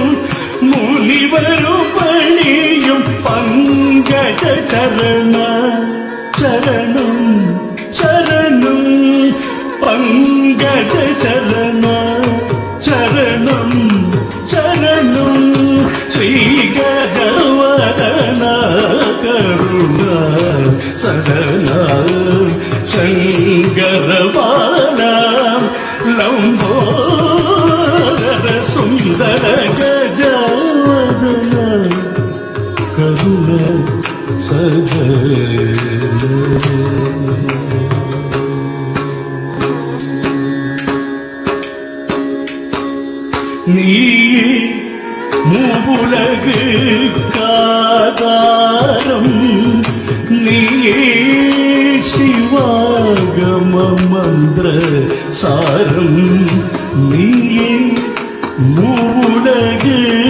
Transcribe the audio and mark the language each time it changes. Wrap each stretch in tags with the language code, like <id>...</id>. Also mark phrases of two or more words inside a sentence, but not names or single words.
<ml>മുനിവരും പണിയും പങ്കജ ചരണ ചരണം ശരണം പങ്കജ ചരണ ശരണം ശരണം ശ്രീ ഗജവദന കരുണ സദന ശങ്കരബാല ലംബോദര സുന്ദര ഗജവദന കരുണ സദന நீ</ml> <ta>மூவுலகு காதாரம் நீயே சிவாகம மந்திர சாரம் நீயே மூவுலகு</ta>